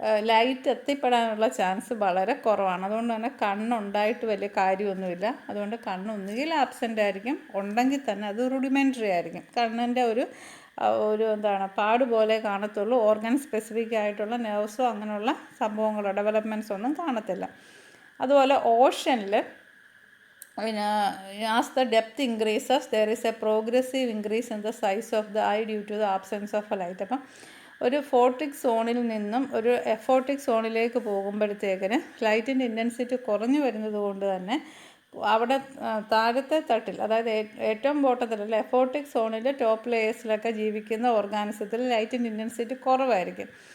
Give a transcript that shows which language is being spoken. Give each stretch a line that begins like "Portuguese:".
Malayalam: Light എത്തിപ്പെടാനുള്ള chance വളരെ കുറവാണ്. അതുകൊണ്ട് തന്നെ കണ്ണുണ്ടായിട്ട് വലിയ കാര്യമൊന്നുമില്ല. അതുകൊണ്ട് കണ്ണൊന്നുകിൽ ആബ്സെൻ്റ് ആയിരിക്കും, ഉണ്ടെങ്കിൽ തന്നെ അത് റുഡിമെൻ്ററി ആയിരിക്കും. കണ്ണിൻ്റെ ഒരു എന്താണ് പാട് പോലെ കാണത്തുള്ളൂ. ഓർഗൻ സ്പെസിഫിക് ആയിട്ടുള്ള നെർവ്സോ അങ്ങനെയുള്ള സംഭവങ്ങളോ ഡെവലപ്മെൻറ്റ്സ് ഒന്നും കാണത്തില്ല. അതുപോലെ ഓഷനിൽ പിന്നെ
English: as the depth increases there is a progressive increase in the size of the eye due to the absence of a light.
Malayalam: അപ്പം ഒരു ഫോട്ടിക് സോണിൽ നിന്നും ഒരു എഫോട്ടിക് സോണിലേക്ക് പോകുമ്പോഴത്തേക്കിന് ലൈറ്റിൻ്റെ ഇൻറ്റൻസിറ്റി കുറഞ്ഞു വരുന്നത് കൊണ്ട് തന്നെ അവിടെ താഴത്തെ തട്ടിൽ, അതായത് ഏറ്റവും ബോട്ടത്തിലുള്ള എഫോട്ടിക് സോണിൽ ടോപ്പ് ലെയേഴ്സിലൊക്കെ ജീവിക്കുന്ന ഓർഗാനിസത്തിൽ ലൈറ്റിൻ്റെ ഇൻറ്റൻസിറ്റി കുറവായിരിക്കും.